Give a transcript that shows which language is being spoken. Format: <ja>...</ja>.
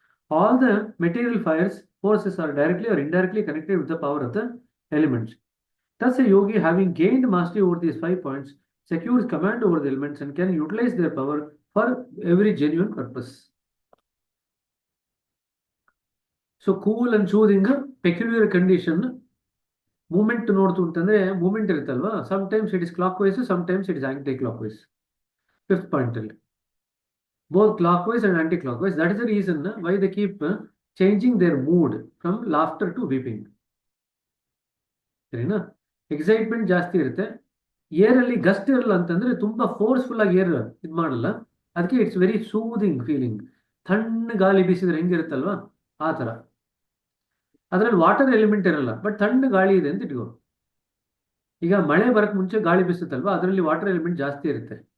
<en>All the material fires forces are directly or indirectly connected with the power of the elements. Thus, a yogi, having gained mastery over these 5 points, secures command over the elements and can utilize their power for every genuine purpose. So, cool and soothing, peculiar condition. Movement</en> <kn>ನೋಡ್ತು ಅಂತಂದ್ರೆ movement ಇರುತ್ತಲ್ವಾ,</kn> <en>Sometimes it is clockwise, sometimes it is anti clockwise. Fifth point ಅಲ್ಲಿ both clockwise and anti-clockwise. That is the reason why they keep changing their mood from laughter to weeping.</en> <kn>ಸರಿನಾ? Excitement ಜಾಸ್ತಿ ಇರುತ್ತೆ. Air ಅಲ್ಲಿ gust ಇರಲ್ಲ ಅಂತಂದ್ರೆ ತುಂಬಾ forceful ಆಗಿ air ಇದು ಮಾಡಲ್ಲ. ಅದಕ್ಕೆ</kn> <en>It's very soothing feeling.</en> <kn>ತಣ್ಣ ಗಾಳಿ ಬೀಸಿದ್ರೆ ಹೆಂಗಿರುತ್ತಲ್ವಾ ಆ ತರ. ಅದ್ರಲ್ಲಿ ವಾಟರ್ ಎಲಿಮೆಂಟ್ ಇರಲ್ಲ, ಬಟ್ ತಣ್ಣ ಗಾಳಿ ಇದೆ ಅಂತ ಇಟ್ಕೋ. ಈಗ ಮಳೆ ಬರಕ್ ಮುಂಚೆ ಗಾಳಿ ಬೀಸುತ್ತಲ್ವಾ, ಅದರಲ್ಲಿ ವಾಟರ್ ಎಲಿಮೆಂಟ್ ಜಾಸ್ತಿ ಇರುತ್ತೆ.</kn>